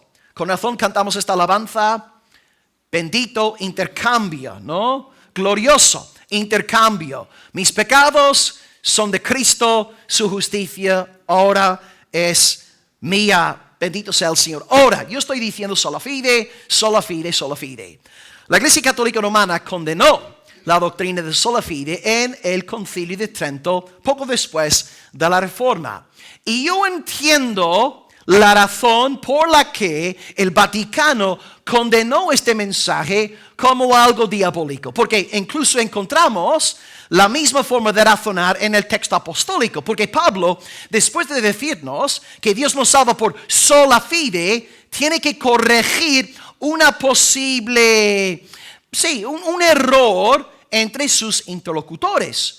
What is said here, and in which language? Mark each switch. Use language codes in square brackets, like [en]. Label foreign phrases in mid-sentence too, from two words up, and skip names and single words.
[es] Con razón cantamos esta alabanza. Bendito intercambio, ¿no? Glorioso intercambio. Mis pecados son de Cristo, su justicia ahora es mía. Bendito sea el Señor. Ahora, yo estoy diciendo [la] sola fide, sola fide, sola fide. [es] La Iglesia Católica Romana condenó la doctrina de [la] sola fide [es] en el Concilio de Trento, poco después de la Reforma. Y yo entiendo la razón por la que el Vaticano condenó este mensaje como algo diabólico, porque incluso encontramos la misma forma de razonar en el texto apostólico, porque Pablo, después de decirnos que Dios nos salva por [la] sola fide, [es] tiene que corregir una posible, un error entre sus interlocutores.